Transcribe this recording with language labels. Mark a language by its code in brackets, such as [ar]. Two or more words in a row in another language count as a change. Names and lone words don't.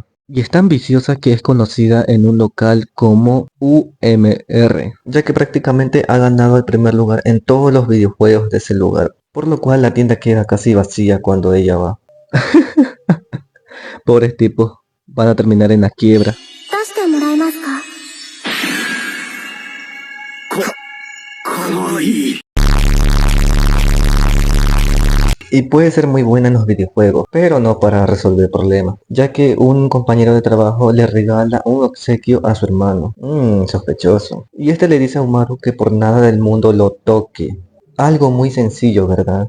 [es] Y es tan viciosa que es conocida en un local como UMR, ya que prácticamente ha ganado el primer lugar en todos los videojuegos de ese lugar, por lo cual la tienda queda casi vacía cuando ella va. Pobres tipos, van a terminar en la quiebra. [ja] 出してもらえますか? かわいい [es] Y puede ser muy buena en los videojuegos, pero no para resolver problemas, ya que un compañero de trabajo le regala un obsequio a su hermano. Sospechoso. Y este le dice a Umaru que por nada del mundo lo toque. Algo muy sencillo, ¿verdad?